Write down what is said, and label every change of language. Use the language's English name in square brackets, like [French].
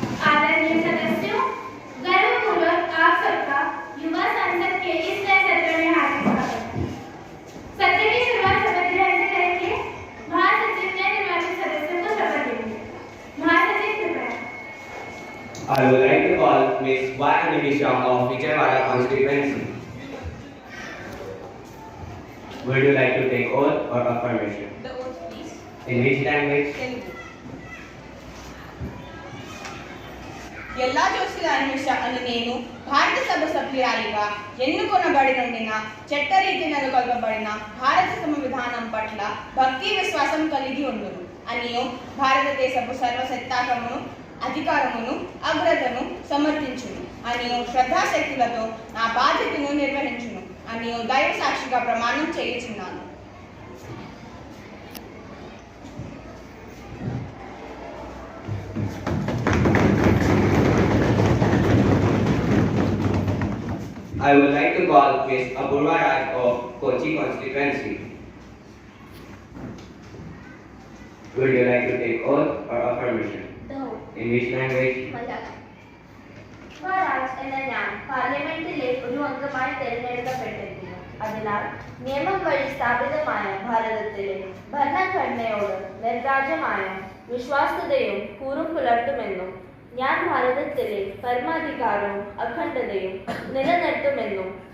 [Hindi] आदरणीय सदस्यों, गर्वपूर्वक आप सबका युवा संसद के इस नए सत्र में हार्दिक स्वागत है। सत्र की शुरुआत शपथ ग्रहण से करेंगे। महासचिव नए निर्वाचित सदस्यों को शपथ देंगे। महासचिव कृपया। [English] I would like to call Ms. Y. Anisha of Vijayawada constituency. Would you like to take oath or affirmation? The oath, please. In which language? Telugu. [Telugu] ಎಲ್ಲಾ ಜೋಶಿಲ ಅನ್ವೇಷ ಅನ್ನು నేను భారత సభ సభ్యురాలిగా ఎన్నుకొనబడినందున చట్టరీతి నెలకొల్పబడిన భారత సంవిధానం పట్ల భక్తి విశ్వాసం కలిగి ఉండును అనియు భారతదేశపు సర్వసత్తాకమును అధికారమును అగ్రతను సమర్థించును అనియు శ్రద్ధాశక్తులతో నా బాధ్యతను నిర్వహించును అనియు దైవ సాక్షిగా ప్రమాణం చేయుచున్నాను. [English] I would like to call Ms. Apurva Raj of Kochi constituency. Would you like to take oath or affirmation? No. In which language? [Malayalam] Malayalam. Swaraj എന്ന ഞാൻ പാർലമെന്റിലെ ഒരു അംഗമായി തെരഞ്ഞെടുക്കപ്പെട്ടിരിക്കുന്നു. അതിനാൽ നിയമം വഴി സ്ഥാപിതമായ ഭാരതത്തിലെ ഭരണഘടനയോട് നിർരാജ്യമായ വിശ്വാസ്യതയും കൂറും പുലർത്തുമെന്നും ഞാൻ ഭാരതത്തിലെ പരമാധികാരവും അഖണ്ഡതയും നിലനിർത്തുമെന്നും